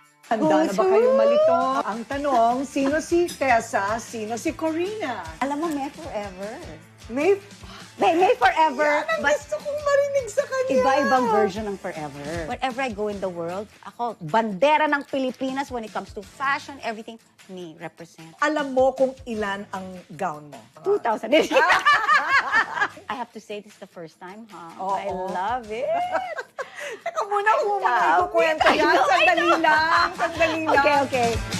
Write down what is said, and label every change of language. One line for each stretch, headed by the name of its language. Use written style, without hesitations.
Filipino: Handa na ba kayong malito? Ang tanong, sino si Tessa, sino si Corina? Alam mo, May Forever. May
English: Forever.
Filipino: Yan ang gusto kong marinig sa kanya. Iba-ibang version ng Forever.
English: Wherever I go in the world,
Filipino: ako, bandera ng Pilipinas
English: when it comes to fashion, everything, me represent.
Filipino: Alam mo kung ilan ang gown mo?
English: 2,000. I have to say, this is the first time, huh? I love it.
Filipino: Teka muna, kung mga ikukwento yan. Sandali lang.
English: Okay.